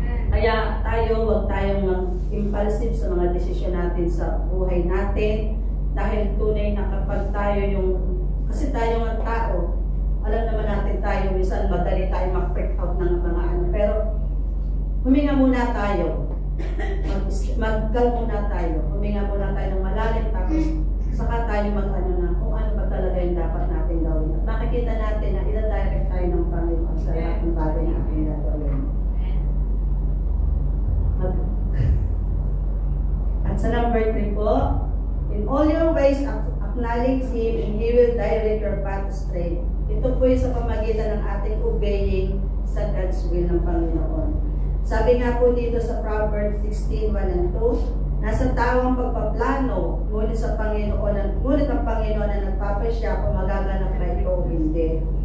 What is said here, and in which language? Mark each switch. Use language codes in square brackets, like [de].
[tl] Kaya tayo, huwag tayong impulsive sa mga desisyon natin sa buhay natin, dahil tunay na kapag tayo kasi tayo ng tao, alam naman natin tayo, minsan madali tayo mag-freak out ng mga ano, pero huminga muna tayo, mag-calm muna tayo, huminga muna tayo ng malalim, tapos saka tayo mag-ano na, kung ano ba talaga yung dapat natin gawin. At makikita natin na ida-direct tayo ng Panginoon sa lahat ng bagay na ating gagawin. At sa number 3 po, [en] in all your ways, acknowledge Him and He will direct your path straight. [tl] Ito po yung sa pamagitan ng ating obeying sa God's will ng Panginoon. Sabi nga po dito sa Proverbs 16:1 and 2, nasa tao ang pagpaplano, ngunit ang Panginoon na nagpapasya kung magaganap na ito o hindi.